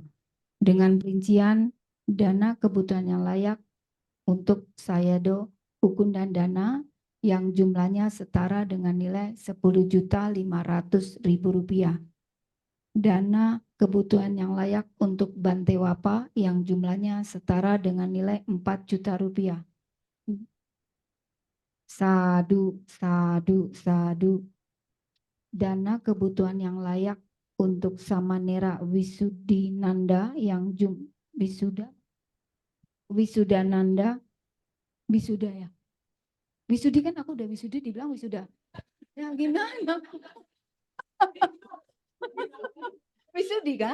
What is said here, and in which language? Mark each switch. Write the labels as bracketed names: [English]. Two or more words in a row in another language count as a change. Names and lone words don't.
[Indonesian] Dengan perincian dana kebutuhan yang layak untuk Sayado, Ukun dan Dana yang jumlahnya setara dengan nilai Rp10.500.000. Dana kebutuhan yang layak untuk Bante Wapa yang jumlahnya setara dengan nilai Rp4 juta. [Pali] Sadu, sadu, sadu. [Indonesian] Dana kebutuhan yang layak untuk Samanera Wisudinanda yang Wisudananda, wisuda ya. Wisudi kan aku udah wisudi dibilang wisuda. Ya gimana? Wisudi kan?